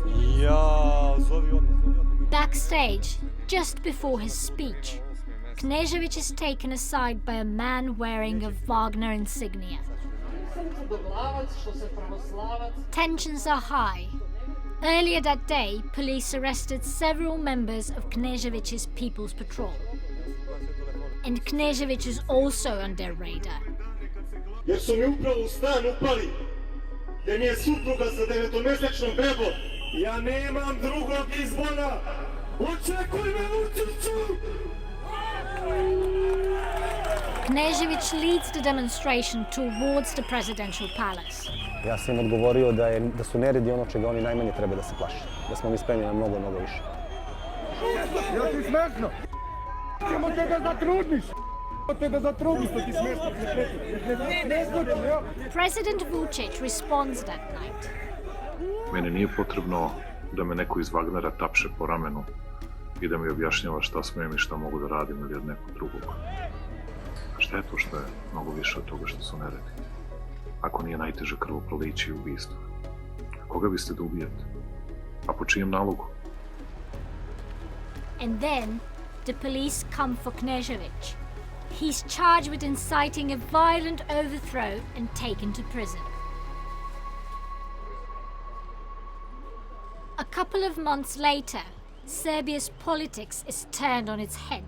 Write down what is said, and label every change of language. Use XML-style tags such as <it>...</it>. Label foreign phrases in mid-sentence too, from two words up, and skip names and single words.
<en>Backstage, just before his speech, Knezevic is taken aside by a man wearing a Wagner insignia. Tensions are high. Earlier that day, police arrested several members of Knezevic's People's Patrol. And Knezevic is also on their radar.</en> <sr>Jer su mi upravo u stan upali, gdje mi je supruga sa 9-mesečnom bebom. Ja nemam drugog izbora. Očekuj me, Vučiću!</sr> <en>Knezevic leads the demonstration towards the presidential palace.</en> <sr>Ja sam im odgovorio da su neredi ono čega oni najmanje treba da se plaše. Da smo mi spremni na mnogo više. Ja ti smešno! Ćemo te da zatrudniš!</sr> <en>President Vučić responds that night.</en> <sr>Meni nije potrebno da me neko iz Wagnera tapše po ramenu i da mi objašnjava šta smijem i šta mogu da radim ili od nekog drugog. Šta je to što je mnogo više od toga što su neredi? Ako nije najteže krvoproliće i ubistvo. Koga biste da ubijete? A po čijem nalogu?</sr> <en>And then the police come for Knezevic. He's charged with inciting a violent overthrow and taken to prison. A couple of months later, Serbia's politics is turned on its head.</en>